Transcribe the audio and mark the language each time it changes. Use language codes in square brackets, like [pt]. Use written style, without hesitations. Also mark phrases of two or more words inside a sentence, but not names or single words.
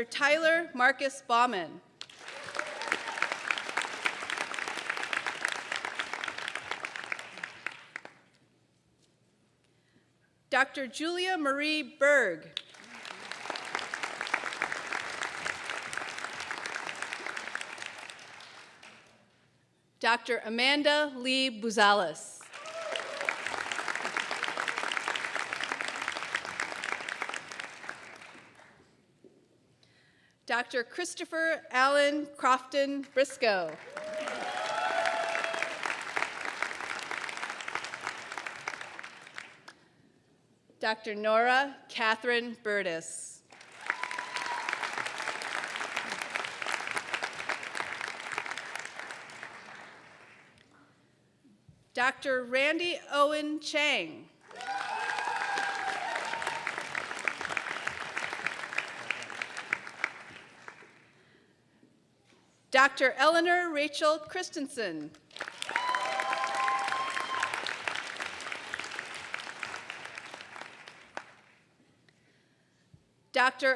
[en] Tyler Marcus Bauman. Dr. Julia Marie Berg. Dr. Amanda Lee Buzales. Dr. Christopher Allen Crofton Briscoe. Dr. Nora Catherine Burtis. Dr. Randy Owen Chang. Dr. Eleanor Rachel Christensen. Dr.